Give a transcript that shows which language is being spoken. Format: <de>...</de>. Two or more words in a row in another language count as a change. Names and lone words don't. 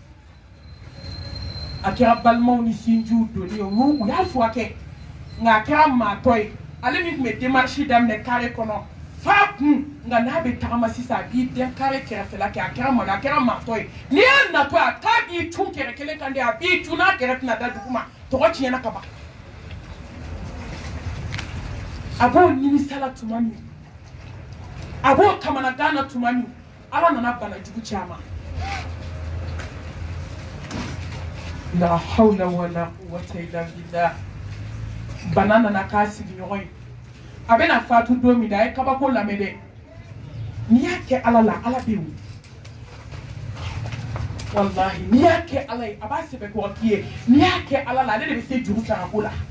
<bm>a kɛra balimaw ni sinjiw donni ye u y'a furakɛ nka a kɛra maatɔ ye ale min tun bɛ démarche daminɛ kare kɔnɔ f'a kun nka n'a bɛ tagama sisan a b'i den kare kɛrɛfɛla kɛ a kɛra malo a kɛra maatɔ ye n'i y'a natɔ ye a k'a b'i cun kɛrɛ kelen kan de a b'i cun n'a kɛrɛ tɛna da dugu ma tɔgɔ tiɲɛna ka ban a b'o nimisala tuma min a b'o kamanagan na tuma min ala nana bana jugu caman la</bm> <ar>حول ولا قوة إلا بالله</ar> <bm>bana nana k'a sigiɲɔgɔn ye a bɛna fatu don min na a ye kabako lamɛn dɛ n'i y'a kɛ ala la ala bɛ yen wallahi n'i y'a kɛ ala ye a b'a sɛbɛn kɔrɔ k'i ye n'i y'a kɛ ala la ale de bɛ se juru sarako la</bm>